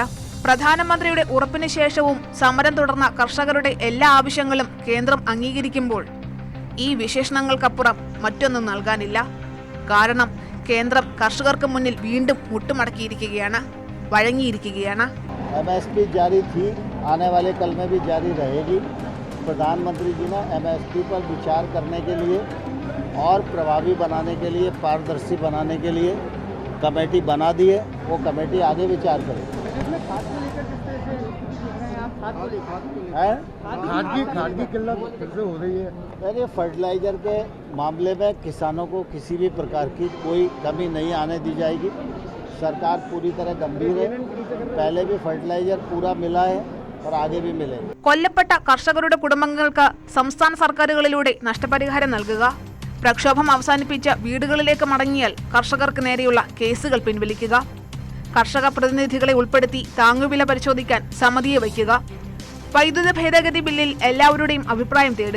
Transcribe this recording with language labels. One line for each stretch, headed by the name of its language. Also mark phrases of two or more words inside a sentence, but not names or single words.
Malayalam: പ്രധാനമന്ത്രിയുടെ ഉറപ്പിന് ശേഷവും സമരം തുടർന്ന കർഷകരുടെ എല്ലാ ആവശ്യങ്ങളും കേന്ദ്രം അംഗീകരിക്കുമ്പോൾ ഈ വിശേഷണങ്ങൾക്കപ്പുറം മറ്റൊന്നും നൽകാനില്ല. കാരണം കേന്ദ്രം കർഷകർക്ക് മുന്നിൽ വീണ്ടും മുട്ടുമടക്കിയിരിക്കുകയാണ്, വഴങ്ങിയിരിക്കുകയാണ്.
Hindi: MSP जारी थी, आने वाले कल में भी जारी रहेगी. प्रधानमंत्री जी ने MSP पर विचार करने के लिए और प्रभावी बनाने के लिए, पारदर्शी बनाने के लिए कमेटी बना दी है. वो कमेटी आगे विचार करेगी. खाद की किल्लत फिर से हो रही है. यानी फर्टिलाइजर के मामले में किसानों को किसी भी प्रकार की कोई कमी नहीं आने दी जाएगी. सरकार पूरी तरह गंभीर है. पहले भी फर्टिलाइजर पूरा मिला है और आगे भी मिलेगा.
Malayalam: കൊല്ലപ്പെട്ട കർഷകരുടെ കുടുംബങ്ങൾക്ക് സംസ്ഥാന സർക്കാരുകളിലൂടെ നഷ്ടപരിഹാരം നൽകുക, പ്രക്ഷോഭം അവസാനിപ്പിച്ച് വീടുകളിലേക്ക് മടങ്ങിയാൽ കർഷകർക്ക് നേരെയുള്ള കേസുകൾ പിൻവലിക്കുക, കർഷക പ്രതിനിധികളെ ഉൾപ്പെടുത്തി താങ്ങുവില പരിശോധിക്കാൻ സമിതിയെ വയ്ക്കുക, വൈദ്യുത ഭേദഗതി ബില്ലിൽ എല്ലാവരുടെയും അഭിപ്രായം തേടുക.